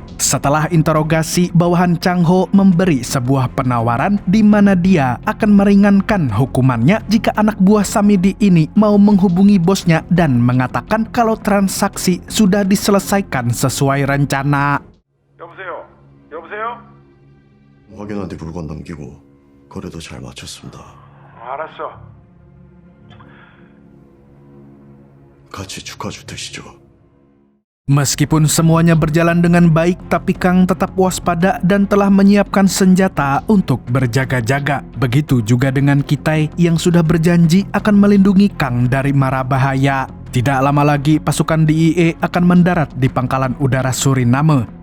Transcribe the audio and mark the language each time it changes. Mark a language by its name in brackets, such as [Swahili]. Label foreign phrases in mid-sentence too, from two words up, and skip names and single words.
[Indonesian] Setelah interogasi, bawahan Chang Ho memberi sebuah penawaran di mana dia akan meringankan hukumannya jika anak buah Samidi ini mau menghubungi bosnya dan mengatakan kalau transaksi sudah diselesaikan sesuai rencana. [Korean] 확인한 뒤 물건 넘기고 거래도 잘 마쳤습니다. 알았어. 같이 축하주 드시죠. [Indonesian] Meskipun semuanya berjalan dengan baik, tapi Kang tetap waspada dan telah menyiapkan senjata untuk berjaga-jaga. Begitu juga dengan Kitai yang sudah berjanji akan melindungi Kang dari mara bahaya. Tidak lama lagi pasukan DEA akan mendarat di pangkalan udara Suriname.